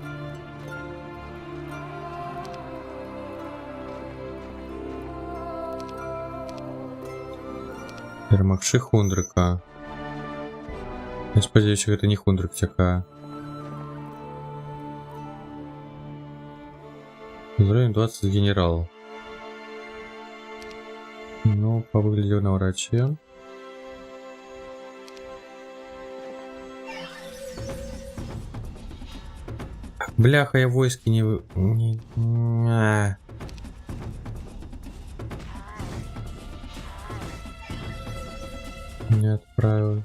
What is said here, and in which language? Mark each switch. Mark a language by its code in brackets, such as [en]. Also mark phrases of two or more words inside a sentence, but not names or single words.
[be] Перамагчы хундрыка. Я спадзяюся, гэта не хундрык цякае. Узровень 20 генералаў. [uk] Ну, по выгляду навряд чи. [ru] Бляха, я войски не... Не отправил.